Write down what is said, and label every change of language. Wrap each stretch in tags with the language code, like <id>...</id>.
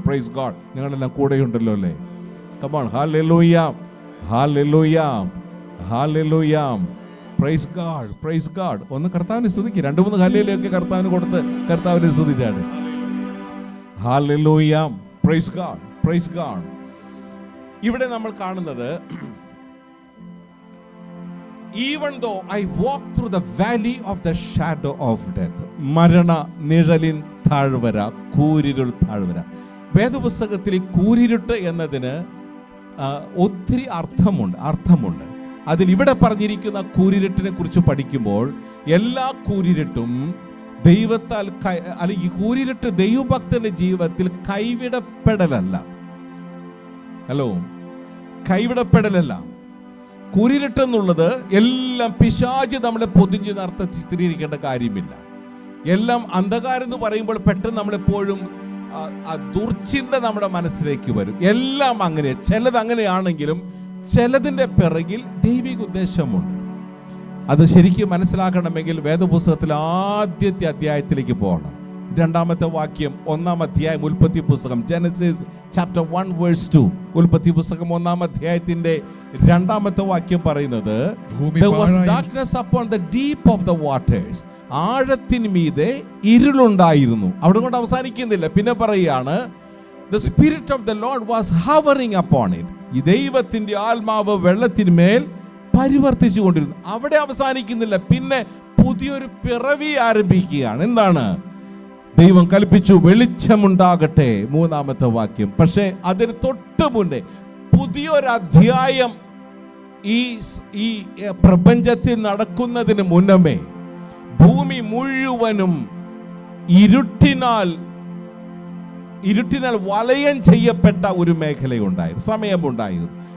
<ml>Praise God. നിങ്ങളെല്ലാം കൂടെയുണ്ടല്ലോ അല്ലേ? Come on. Hallelujah, hallelujah, hallelujah. Praise God, praise God. ഒന്ന് കർത്താവിനെ സ്തുതിക്കുക. 2-3 ഹല്ലേലൂയൊക്കെ കർത്താവിന് കൊടുത്ത് കർത്താവിനെ സ്തുതിച്ചാണ്. Hallelujah, praise God, praise God. ഇവിടെ നമ്മൾ കാണുന്നത്</ml> <en>even though I walk through the valley of the shadow of death,</en> <ml>മരണ നിഴലിൻ താഴ്വര, കൂരിരുൾ താഴ്വര. വേദപുസ്തകത്തിൽ കൂരിരുട്ട് എന്നതിന് ഒത്തിരി അർത്ഥമുണ്ട്. അതിൽ ഇവിടെ പറഞ്ഞിരിക്കുന്ന കൂരിരുട്ടിനെ കുറിച്ച് പഠിക്കുമ്പോൾ എല്ലാ കൂരിരുട്ടും ദൈവത്താൽ അല്ലെങ്കിൽ കൂരിരുട്ട് ദൈവഭക്തന്റെ ജീവിതത്തിൽ കൈവിടപ്പെടലല്ല. ഹലോ, കൈവിടപ്പെടലല്ല. കൂരിരുട്ടെന്നുള്ളത് എല്ലാം പിശാച് നമ്മളെ പൊതിഞ്ഞ് അർത്ഥം ചിത്രീകരിക്കേണ്ട കാര്യമില്ല. എല്ലാം അന്ധകാരം എന്ന് പറയുമ്പോൾ പെട്ടെന്ന് നമ്മളെപ്പോഴും ദുർചിന്ത നമ്മുടെ മനസ്സിലേക്ക് വരും. എല്ലാം അങ്ങനെ, ചിലത് അങ്ങനെയാണെങ്കിലും ചിലതിൻ്റെ പിറകിൽ ദൈവിക ഉദ്ദേശമുണ്ട്. അത് ശരിക്കും മനസ്സിലാക്കണമെങ്കിൽ വേദപുസ്തകത്തിൽ ആദ്യത്തെ അധ്യായത്തിലേക്ക് പോകണം. 2-ാമത്തെ വാക്യം 1-ാം അധ്യായം ഉൽപ്പത്തി പുസ്തകം,</ml> <en>Genesis chapter 1 verse 2.</en> <ml>ഉൽപ്പത്തി പുസ്തകം 1-ാം അധ്യായത്തിന്റെ 2-ാമത്തെ വാക്യം പറയുന്നത്</ml> <en>there was darkness upon the deep of the waters.</en> <ml>ആഴത്തിന് മീതെ ഇരുളുണ്ടായിരുന്നു. അവിടെ കൊണ്ട് അവസാനിക്കുന്നില്ല. പിന്നെ പറയുകയാണ്</ml> <en>the spirit of the Lord was hovering upon it.</en> <ml>ഈ ദൈവത്തിന്റെ ആത്മാവ് വെള്ളത്തിന്മേൽ പരിവർത്തിച്ചു കൊണ്ടിരുന്നു. അവിടെ അവസാനിക്കുന്നില്ല, പിന്നെ പുതിയൊരു പിറവി ആരംഭിക്കുകയാണ്. എന്താണ്? ദൈവം കൽപ്പിച്ചു വെളിച്ചമുണ്ടാകട്ടെ, 3-ാമത്തെ വാക്യം. പക്ഷേ അതിന് തൊട്ട് മുന്നേ പുതിയൊരധ്യായം ഈ പ്രപഞ്ചത്തിൽ നടക്കുന്നതിന് മുന്നമേ ഭൂമി മുഴുവനും ഇരുട്ടിനാൽ വലയം ചെയ്യപ്പെട്ട ഒരു മേഖലയുണ്ടായിരുന്നു, സമയമുണ്ടായിരുന്നു.</ml>